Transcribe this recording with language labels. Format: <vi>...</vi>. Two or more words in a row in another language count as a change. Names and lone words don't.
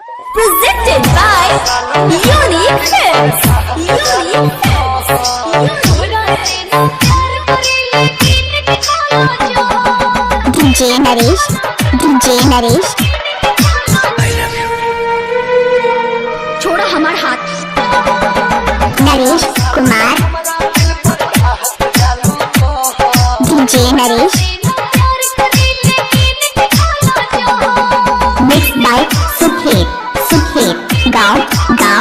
<en>Presented by Unique Hits. Unique DJ Naresh, DJ Naresh.</en> <bho>छोड़ा हमार हाथ। नरेश कुमार, DJ Naresh.</bho> <en>Mixed by सुखेत गाँव।</en>